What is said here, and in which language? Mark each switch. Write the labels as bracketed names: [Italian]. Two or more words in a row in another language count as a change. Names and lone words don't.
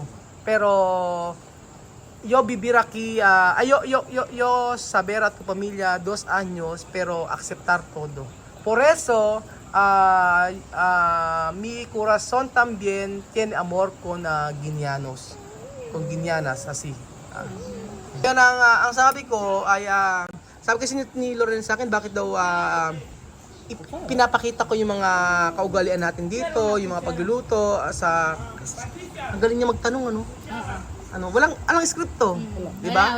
[Spanish] Pero yo vivir aquí, yo saber a tu familia 2 años, pero aceptar todo. Por eso, mi corazón también tiene amor con Guineanos. Con Guineanas, así. [Filipino] Yan ang sabi ko ay, sabi kasi ni Loren sa akin, bakit daw pinapakita ko yung mga kaugalian natin dito, yung mga pagluluto, ang galing niya magtanong, ano? Walang skripto, di ba?